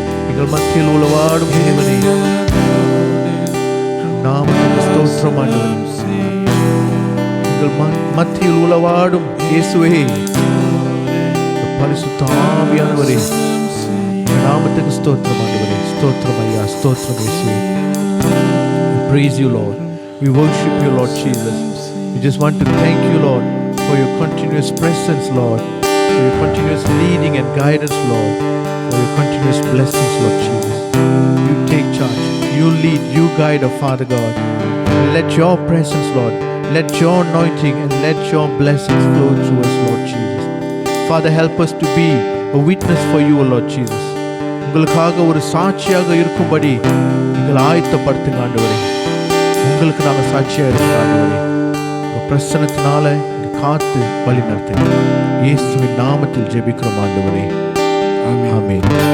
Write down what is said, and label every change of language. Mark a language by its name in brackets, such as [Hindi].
[Tamil] எங்கள் மத்தியில் உலவாடும் தேவனே, நாமத்துக்கு ஸ்தோத்திரம் ஆண்டவரே. எங்கள் மத்தியில் உலவாடும் இயேசுவே, பரிசுத்த ஆவியானவரே, உங்கள் நாமத்துக்கு ஸ்தோத்திரம் ஆண்டவரே. ஸ்தோத்திரம் ஐயா, ஸ்தோத்திரம் இயேசுவே. [English] We praise you, Lord. We worship you, Lord Jesus. We just want to thank you, Lord, for your continuous presence, Lord, for your continuous leading and guidance, Lord, for your continuous blessings, Lord Jesus. You take charge, you lead, you guide, our Father God. And let your presence, Lord, let your anointing and let your blessings flow through us, Lord Jesus. Father, help us to be a witness for you, Lord Jesus. [Tamil] உங்களுக்காக ஒரு சாட்சியாக இருக்கும்படி நீங்கள் ஆயத்தப்படுத்துங்க ஆண்டவரே. உங்களுக்கு நாங்கள் சாட்சியாக இருக்கிற ஆண்டவரே, உங்கள் பிரசன்னத்தினால காத்து வழி நடத்துங்க. இயேசுவின் நாமத்தில் ஜெபிக்கிறோம் ஆண்டவரே. ஆமென்.